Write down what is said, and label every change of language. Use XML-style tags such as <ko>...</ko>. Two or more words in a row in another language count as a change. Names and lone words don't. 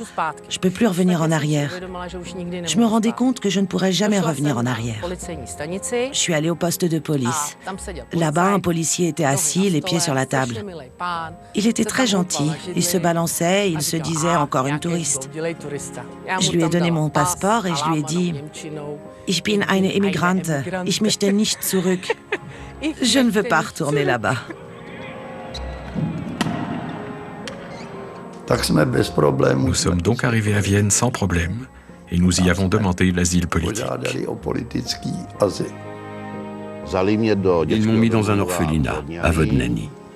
<fr>Je peux plus revenir en arrière. Je me rendais compte que je ne pourrais jamais revenir en arrière. Je suis allée au poste de police. Là-bas, un policier était assis, les pieds sur la table. Il était très gentil. Il se balançait, il se disait encore une touriste. Je lui ai donné mon passeport et je lui ai dit «</fr> <de>Ich bin eine Immigrante. Ich möchte nicht zurück.</de> <fr>» Je ne veux pas retourner là-bas. Nous sommes donc arrivés à Vienne sans problème et nous y avons demandé l'asile politique. Ils m'ont mis dans un orphelinat, à Vodnany.</fr>